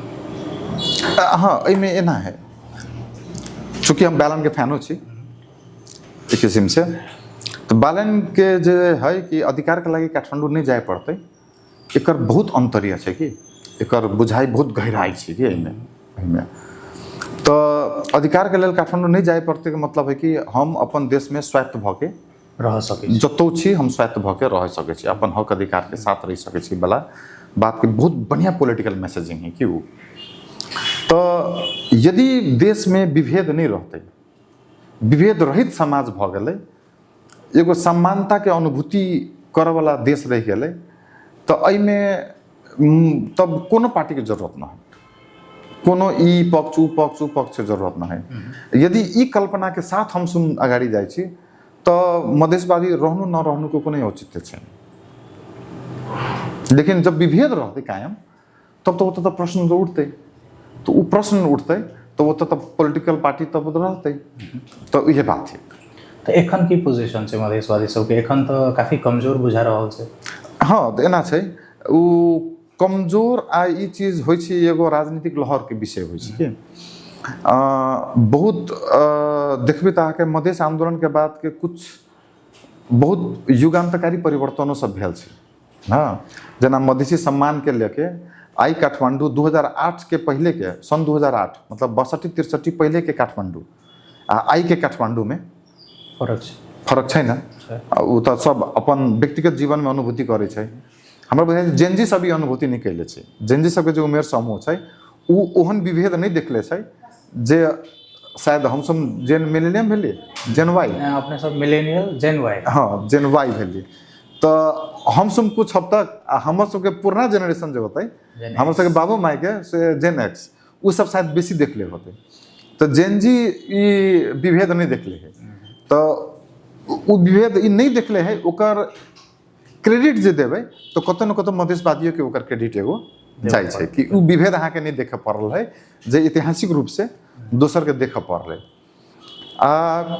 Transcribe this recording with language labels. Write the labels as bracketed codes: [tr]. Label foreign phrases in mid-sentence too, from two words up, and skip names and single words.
[mai] हाँ, एहिमे एना है, चूँकि हम बालन के फैनो छी एक किस्म से, तो बालन के जे है कि अधिकार के लगी काठमांडू नहीं जाए पड़ते, एकर बहुत अंतरिया छै कि एकर बुझाई बहुत गहराई छै कि एहिमे। तो अधिकार के लेल काठमांडू नहीं जाए पड़ते के मतलब है कि हम अपन देश में स्वायत्त भऽ के रह सकै छी, जतौ छी हम स्वायत्त भऽ के रह सकै छी, अपन हक अधिकार के साथ रह सकै छी वाला बात के बहुत बढ़िया [en] political messaging [mai] है कि वो तो यदि देश में विभेद नहीं रहते, विभेद रहित समाज भ गए, एगो समानता के अनुभूति करे वाला देश रह गए, तो अइमे तब कोनो पार्टी के जरूरत ना है, कोनो ई पक्ष ऊ पक्ष के जरूरत ना है। यदि ई कल्पना के साथ हम सुन अगाडि जाइ छी तो [ne] मधेशवादी रहनु न रहनु को कुनै औचित्य छैन। [mai] लेकिन जब विभेद रहते कायम तब तो प्रश्न तो उठते, तो वो प्रश्न उठते तो वो तो [en] political party [mai] तब रहते, तो यह बात है। तो एखन की पोजीशन छै मधेशवादी सबके? एखन तो काफी कमजोर बुझा रहल छै। हाँ, तो एना छै, वो कमजोर आ ई चीज होइ छै एगो राजनीतिक लहर के विषय होइ छै कि बहुत देखबे त अहाँके मधेश आंदोलन के बाद के कुछ बहुत युगांतकारी परिवर्तनों सब भेल छै। हाँ, जना मधेसी सम्मान के लेके आई काठमांडू 2008 के पहले के सन 2008 मतलब 62-63 पहले के काठमांडू आ आई के काठमांडू में फरक छै ना। उ त सब अपन व्यक्तिगत जीवन में अनुभूति करे छै। हमरा बुझाइ जेनजी सब ई अनुभूति नहीं कैले छै। जेनजी सबके जो उमेर समूह छै उ ओहन विभेद नहीं देखले छै जे शायद हम सब [en] Gen Millennium [mai] भेली, [en] Gen Y, [mai] अपने सब [en] millennial Gen Y, [mai] हाँ [en] Gen Y [mai] भेली, तो हम सब कुछ हद तक हमर सबके पुराना जनरेशन जो होते, हमर सबके बाबू माई के से [en] Gen X, [mai] उ सब शायद बेसी देखले होते। तो [en] Gen Z [mai] ई विभेद नहीं देखले है, तो उ विभेद ई नहीं देखले है, ओकर क्रेडिट जे देवे तो कतो न कतो मधेशवादियों के ओकर क्रेडिट एगो जाइ छै कि उ विभेद अहाँ के नहीं देखे पड़ल है जे ऐतिहासिक रूप से दोसर के देखे पड़ल है।